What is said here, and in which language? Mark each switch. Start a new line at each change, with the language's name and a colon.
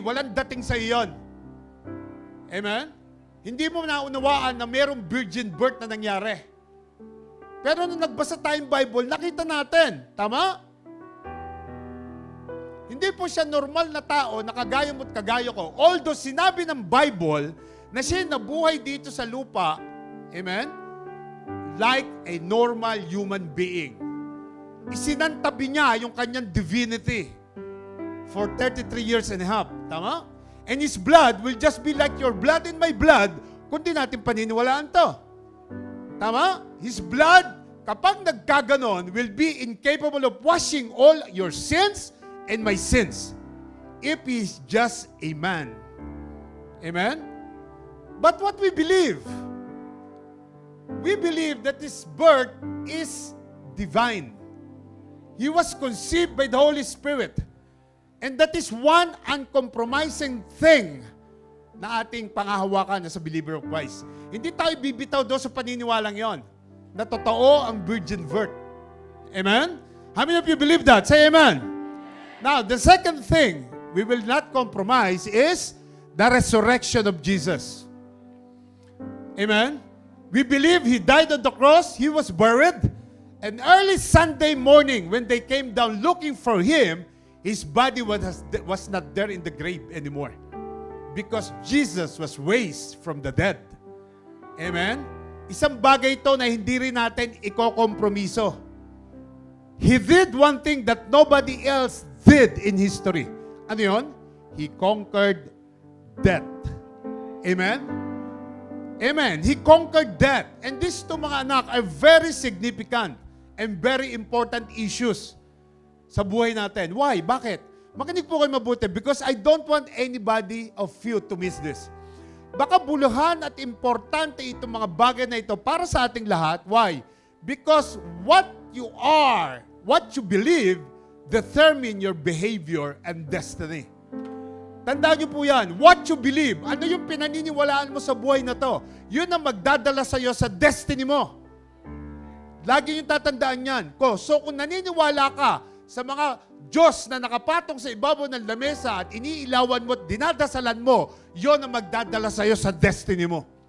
Filipino: Walang dating sa'yo yun. Amen? Hindi mo naunawaan na mayroong virgin birth na nangyari. Pero nung nagbasa tayong Bible, nakita natin. Tama? Hindi po siya normal na tao na kagaya mo't kagaya ko. Although sinabi ng Bible na siya nabuhay dito sa lupa, amen?
English: Like a normal human being.
Filipino: Isinantabi niya yung kanyang divinity
English: for 33 years and a half.
Filipino: Tama?
English: And His blood will just be like your blood and my blood
Filipino: kung di natin paniniwalaan to. Tama?
English: His blood,
Filipino: kapag nagkaganon,
English: will be incapable of washing all your sins and my sins if He is just a man. Amen? But what we believe that His birth is divine. He was conceived by the Holy Spirit. And that is one uncompromising thing
Filipino: na ating pangahawakan
English: as a believer of Christ.
Filipino: Hindi tayo bibitaw doon sa paniniwalang yon na totoo ang virgin birth. Amen?
English: How many of you believe that? Say amen. Now, the second thing we will not compromise is the resurrection of Jesus. Amen? We believe He died on the cross, He was buried, and early Sunday morning when they came down looking for Him, His body was not there in the grave anymore. Because Jesus was raised from the dead. Amen?
Filipino: Isang bagay ito na hindi rin natin ikokompromiso.
English: He did one thing that nobody else did in history.
Filipino: Ano yun?
English: He conquered death. Amen? Amen. He conquered death. And these two
Filipino: mga anak
English: are very significant and very important issues
Filipino: sa buhay natin.
English: Why?
Filipino: Bakit? Makinig po kayo mabuti
English: because I don't want anybody of you to miss this.
Filipino: Baka buluhan at importante itong mga bagay na ito para sa ating lahat.
English: Why? Because what you are, what you believe, determine your behavior and destiny.
Filipino: Tandaan niyo po yan.
English: What you believe,
Filipino: ano yung pinaniniwalaan mo sa buhay na to, yun ang magdadala sa iyo sa destiny mo. Lagi yung tatandaan yan. So kung naniniwala ka sa mga Diyos na nakapatong sa ibabaw ng lamesa at iniilawan mo at dinadasalan mo, yon ang magdadala sa iyo sa destiny mo.